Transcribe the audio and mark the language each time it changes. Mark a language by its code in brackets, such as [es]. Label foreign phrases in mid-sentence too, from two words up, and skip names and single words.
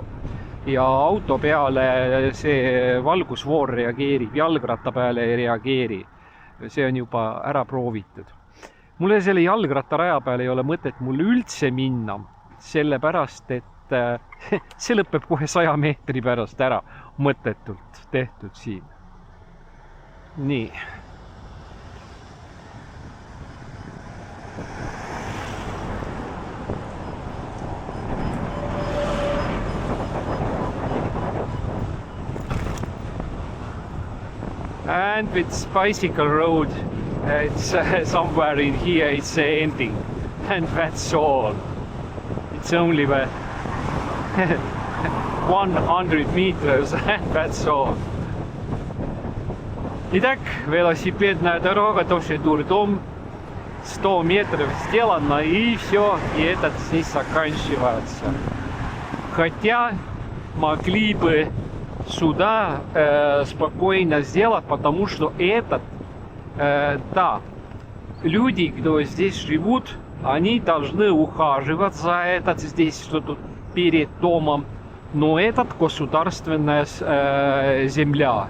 [et] Ja auto peale see valgusvoor reageerib, jalgratta peale ei reageeri. See on juba ära proovitud. Mulle selle jalgrattaraja peale ei ole mõtet mul üldse minna, sellepärast, et see lõpeb kohe 100 meetri pärast ära, mõttetult tehtud siin. Nii. [en] And with bicycle road, it's somewhere in here, it's ending. And that's all. It's only 100 meters. That's all. [ru] Итак, велосипедная дорога, тоже дурдом. 100 метров сделано, и все, и этот здесь заканчивается. Хотя могли бы сюда спокойно сделать, потому что этот, да, люди, кто здесь живут, они должны ухаживать за этот здесь, что тут перед домом, но этот государственная земля.